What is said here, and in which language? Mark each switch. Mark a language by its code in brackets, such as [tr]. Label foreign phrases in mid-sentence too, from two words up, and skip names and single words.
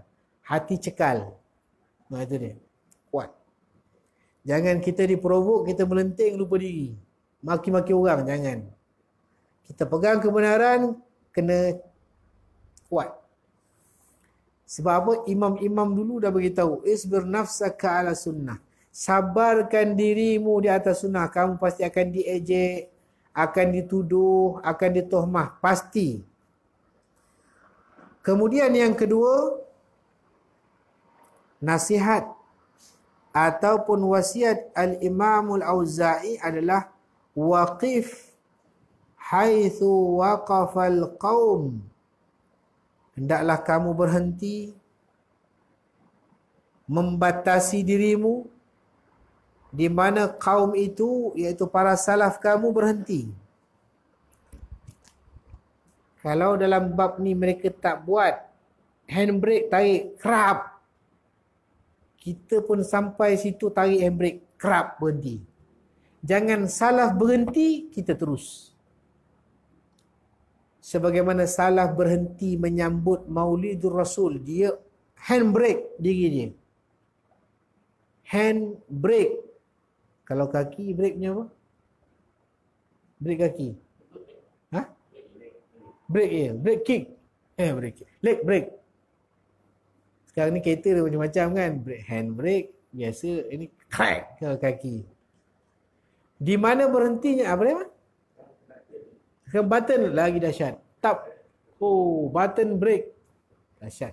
[ms] Hati cekal. Nah, itu dia. Kuat. Jangan kita diprovok, kita melenting lupa diri. Maki-maki orang, jangan. Kita pegang kebenaran, kena kuat. Sebab apa? Imam-imam dulu dah beritahu, [ar] اصبر نفسك على السنة. [ms] Sabarkan dirimu di atas sunnah. Kamu pasti akan diejek, akan dituduh, akan ditohmah. Pasti. Kemudian yang kedua, nasihat ataupun wasiat Al-Imam Al-Auza'i adalah [ar] قف حيث وقف القوم. [ms] Hendaklah kamu berhenti, membatasi dirimu di mana kaum itu, iaitu para salaf kamu, berhenti. Kalau dalam bab ni mereka tak buat handbrake, tarik kerap, kita pun sampai situ tarik handbrake, kerap, berhenti. Jangan salaf berhenti, kita terus. Sebagaimana salaf berhenti menyambut Maulidur Rasul, dia handbrake diri dia. Handbrake. Kalau kaki, brake-nya apa? Brake kaki. Ha? [en] Brake [ms] ya, [en] brake kick. Brake kick. Leg brake. [ms] Sekarang ni kereta dia macam-macam kan. Handbrake, biasa ini crack ke kaki. Di mana berhentinya? Apa dia? Ke button lagi dahsyat. Tap. [en] Oh, button brake. Dahsyat.